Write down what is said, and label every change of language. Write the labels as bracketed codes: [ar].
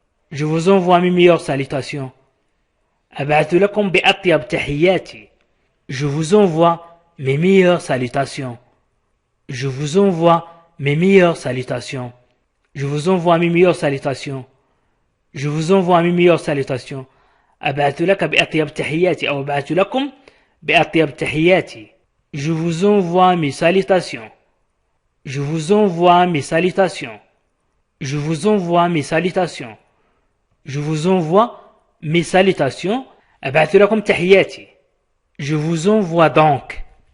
[fr] Je vous envoie mes meilleures salutations. [ar] أبعث لكم بأطيب تحياتي. [fr] Je vous envoie mes meilleures salutations. Je vous envoie mes meilleures salutations. Je vous envoie mes meilleures salutations. Je vous envoie mes meilleures salutations. [ar] أبعث لك بأطيب تحياتي أو أبعث لكم بأطيب تحياتي. [fr] Je vous envoie mes salutations. Je vous envoie mes salutations. Je vous envoie mes salutations. Je vous envoie mes salutations. [ar] أبعث لكم تحياتي. [fr] Je vous envoie donc.